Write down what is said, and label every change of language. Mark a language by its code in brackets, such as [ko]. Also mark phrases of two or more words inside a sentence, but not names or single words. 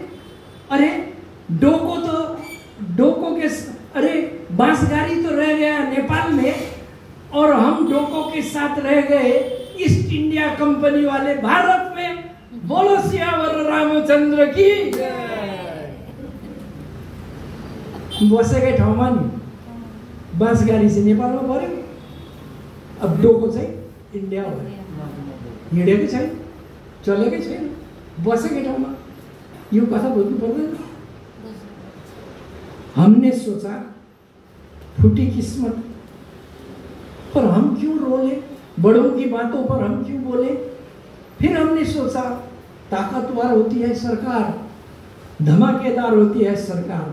[hi] अरे डोको के अरे बांसगारी तो रह गया नेपाल में, और हम डोको के साथ रह गए ईस्ट इंडिया कंपनी वाले भारत में। बोलो सियावर रामचंद्र की जय। [ne] बसेकै ठाउँमा नि बांसगारी चाहिँ नेपालमा पर्यो, अब डोको चाहिँ इन्डिया हो। हिँडेकै छैन, चलेकै छैन, बसेकै ठाउँमा। यो कथा बुझ्नु पर्दैन। [hi] हमने सोचा फूटी किस्मत, पर हम क्यों रोले? बड़ों की बातों पर हम क्यों बोले? फिर हमने सोचा ताकतवर होती है सरकार, धमाकेदार होती है सरकार।